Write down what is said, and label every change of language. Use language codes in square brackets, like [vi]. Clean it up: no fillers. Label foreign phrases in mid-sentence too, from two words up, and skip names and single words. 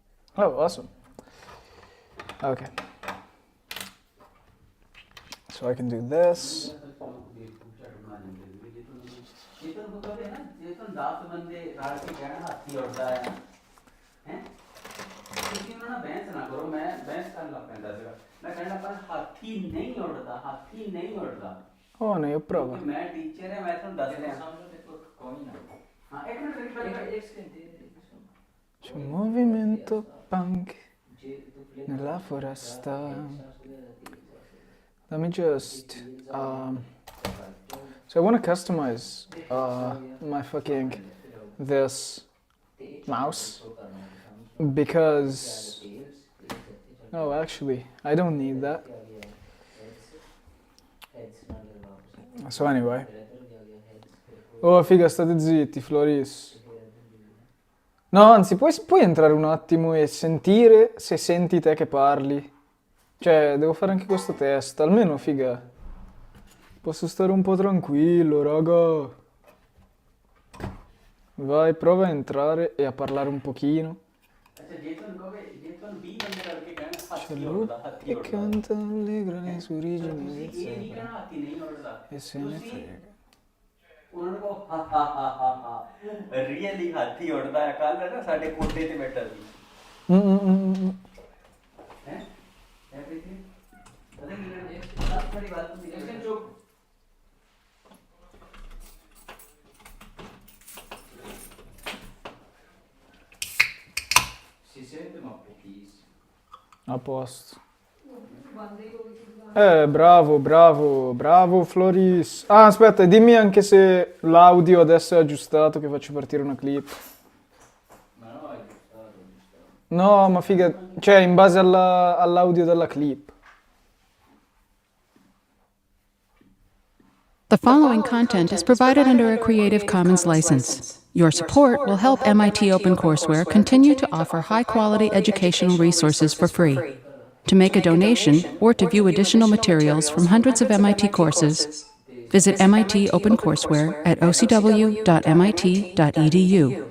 [en] Oh, awesome. Okay. So I can do this. [pa] ਤੁਸੀਂ ਉਹਨਾਂ ਨਾਲ ਬਹਿਸ ਨਾ ਕਰੋ ਮੈਂ ਬਹਿਸ ਕਰਨ ਲੱਗ ਪੈਂਦਾ ਸੀਗਾ ਮੈਂ ਕਹਿੰਦਾ ਪਰ ਹਾਥੀ ਨਹੀਂ ਉੜਦਾ [it] Oh, ne ho prova. [pa] ਕਿਉਂਕਿ ਮੈਂ ਟੀਚਰ ਹਾਂ ਮੈਂ ਤੁਹਾਨੂੰ ਦੱਸ ਰਿਹਾ ਹਾਂ ਇੱਕ ਮਿੰਟ [it] C'è un movimento punk nella foresta. [en] Let me just. So I want to customize my fucking this mouse because. Oh, actually, I don't need that. So anyway. [it] Oh, figa, state zitti, Floris. No, anzi, puoi entrare un attimo e sentire se senti te che parli. Cioè, devo fare anche questo test. Almeno, figa, posso stare un po' tranquillo, raga. Vai, prova a entrare e a parlare un pochino. C'è lupo che canta allegra le sue origini del sopra e se ne frega. [pa] ਉਹਨਾਂ ਨੂੰ ਰੀਅਲੀ ਹਾਥੀ ਉੜਦਾ ਹੈ ਕੱਲ ਨਾ ਸਾਡੇ ਕੋਠੇ ਤੇ ਬੈਠਾ ਸੀ ਹੈ ਐਵਰੀਥਿੰਗ ਪਤਾ ਕੀ ਹੈ ਸਭ ਬੜੀ ਬਾਤ ਹੁੰਦੀ ਹੈ ਚੁੱਪ [it] si sente ma pochissimo. A posto. Bravo Floris. Ah, aspetta, dimmi anche se l'audio adesso è aggiustato che faccio partire una clip. Ma no, è giustato. No, ma figa, cioè in base all'audio della clip. [en] The following content is provided under a Creative Commons license. Your support will help MIT OpenCourseWare continue to offer high-quality educational resources for free. To make a donation or to view additional materials from hundreds of MIT courses, visit MIT OpenCourseWare at ocw.mit.edu.